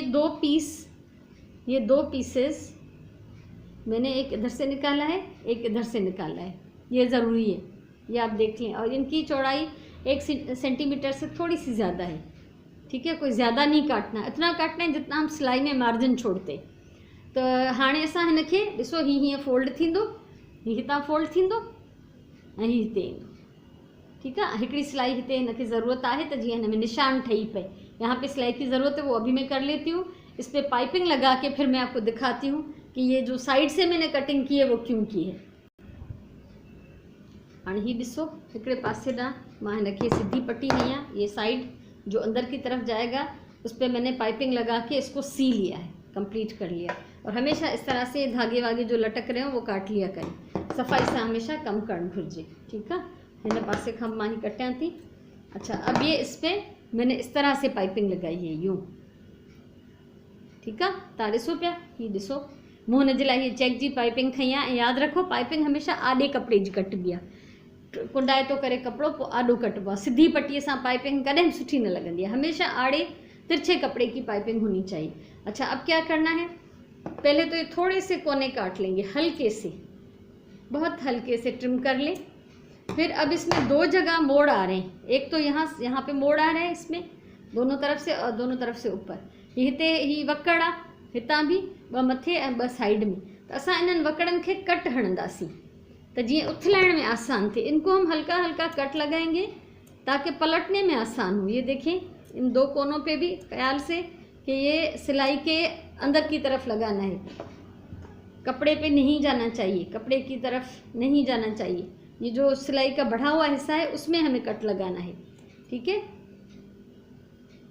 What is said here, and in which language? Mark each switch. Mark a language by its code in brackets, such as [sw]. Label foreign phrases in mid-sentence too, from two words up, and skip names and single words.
[hi] ये दो पीसेस मैंने एक इधर से निकाला है, एक इधर से निकाला है, ये ज़रूरी है, ये आप देख लें। और इनकी चौड़ाई 1 सेंटीमीटर से थोड़ी सी ज़्यादा है। ठीक है, कोई ज़्यादा नहीं काटना, इतना काटना है जितना हम सिलाई में मार्जिन छोड़ते। [sd] तो हाणे असां हिनखे ॾिसो, हीअं फोल्ड थींदो, ही हितां फोल्ड थींदो ऐं ही हिते ईंदो। [hi] ठीक है, [sd] हिकिड़ी सिलाई हिते हिनखे ज़रूरत है तो जीअं हिन में निशान ठही पए, [hi] यहाँ पे सिलाई की ज़रूरत है, वो अभी मैं कर लेती हूँ। इस पर पाइपिंग लगा के फिर मैं आपको दिखाती हूँ कि ये जो साइड से मैंने कटिंग की है वो क्यों की है। [sd] हाँ, ही ॾिसो, हिकिड़े पासे ॾांहुं मां हिनखे सीधी पट्टी हई आहे, [hi] ये साइड जो अंदर की तरफ जाएगा उस पर मैंने पाइपिंग लगा के इसको सी लिया है, कंप्लीट कर लिया। और हमेशा इस तरह से धागे वागे जो लटक रहे हो वो काट लिया करें, सफाई से हमेशा [sd] कम करण घुर्जे। [hi] ठीक है, [sd] हिन पासे खां मां ही कटियां थी। [hi] अच्छा, अब ये इस पर मैंने इस तरह से पाइपिंग लगाई है यूँ। ठीक है, [sd] तव्हां ॾिसो पिया, ही ॾिसो, मूं हिन जे लाइ हीअ चेक जी पाइपिंग खई आहे। ऐं यादि रखो, पाइपिंग हमेशा आॾे कपिड़े जी कटिबी आहे, कुंडाए तो करे कपिड़ो पोइ आॾो कटिबो आहे। सिधी पट्टीअ सां पाइपिंग कॾहिं सुठी न लॻंदी है, [hi] हमेशा आड़े तिरछे कपड़े की पाइपिंग होनी चाहिए। अच्छा, अब क्या करना है, पहले तो ये थोड़े से कोने काट लेंगे, हल्के से, बहुत हल्के से ट्रिम कर लें। फिर अब इसमें 2 जगह मोड़ आ रहे हैं, एक तो यहाँ पे मोड़ आ रहा है इसमें दोनों तरफ से, और दोनों तरफ से ऊपर [sd] हिते ही वकड़ आ, हितां भी 2 मथे ऐं 2 साइड में। तो असां इन्हनि वकड़नि खे कट हणंदासीं तो जीअं उथलाइण में आसान थे। [hi] इनको हम हल्का हल्का कट लगाएंगे ताकि पलटने में आसान हो। ये देखें, इन 2 कोनों पे भी ख्याल से कि ये सिलाई के अंदर की तरफ लगाना है, कपड़े पे नहीं जाना चाहिए, कपड़े की तरफ नहीं जाना चाहिए। ये जो सिलाई का बढ़ा हुआ हिस्सा है उसमें हमें कट लगाना है।